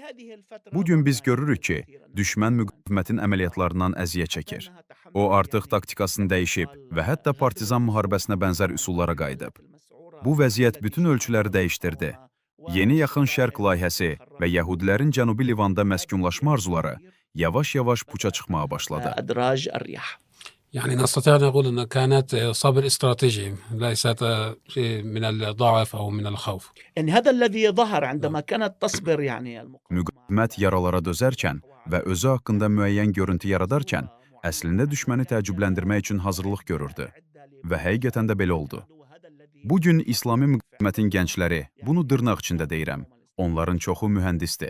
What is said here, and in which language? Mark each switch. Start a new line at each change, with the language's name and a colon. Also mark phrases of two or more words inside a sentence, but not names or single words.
Azerbaijani: Bugün biz görürük ki, düşmən müqavimətin əməliyyatlarından əziyyət çəkir. O artıq taktikasını dəyişib və hətta partizan müharibəsinə bənzər üsullara qayıdıb. Bu vəziyyət bütün ölçüləri dəyişdirdi. Yeni Yaxın Şərq layihəsi və Yəhudilərin Cənubi Livanda məskunlaşma arzuları yavaş-yavaş puça çıxmağa başladı.
Arabic: يعني نستطيع أن نقول أن كانت صبر استراتيجي ليست من الضعف أو من الخوف. يعني هذا الذي ظهر عندما كانت تصبر يعني
Azerbaijani: Müqavimət yaralara dözərkən və özü haqqında müəyyən görüntü yaradarkən, əslində düşməni təəccübləndirmək üçün hazırlıq görürdü. Və həqiqətən də belə oldu. Bugün İslami müqavimətin gəncləri, bunu dırnaq içində deyirəm, onların çoxu mühəndisdir.